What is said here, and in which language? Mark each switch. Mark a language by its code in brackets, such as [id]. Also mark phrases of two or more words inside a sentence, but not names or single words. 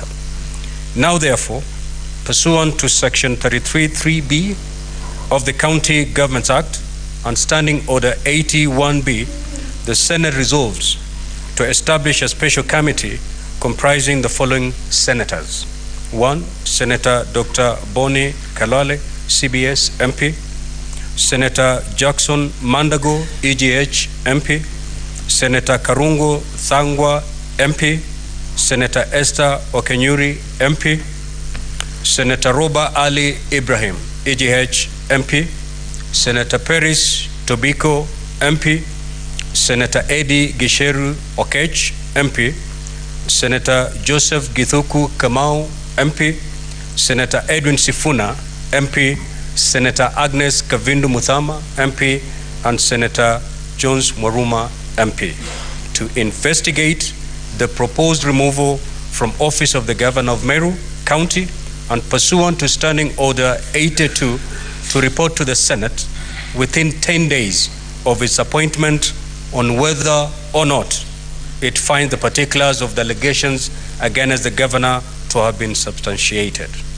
[en] Now therefore, pursuant to Section 33(3)(b) of the County Government Act and Standing Order 81(b), the Senate resolves to establish a special committee comprising the following senators. 1. Senator Dr. Bonnie Kalale, CBS MP. Senator Jackson Mandago, EGH MP. Senator Karungo Thangwa MP. Senator Esther Okenyuri MP. Senator Roba Ali Ibrahim, EGH MP. Senator Peris Tobiko MP. Senator Eddie Gisheru Okech MP. Senator Joseph Githuku Kamau MP. Senator Edwin Sifuna MP. Senator Agnes Kavindu Muthama MP. And Senator Jones Mwaruma MP to investigate the proposed removal from office of the Governor of Meru County and pursuant to Standing Order 82 to report to the Senate within 10 days of its appointment on whether or not it finds the particulars of the allegations against the Governor to have been substantiated.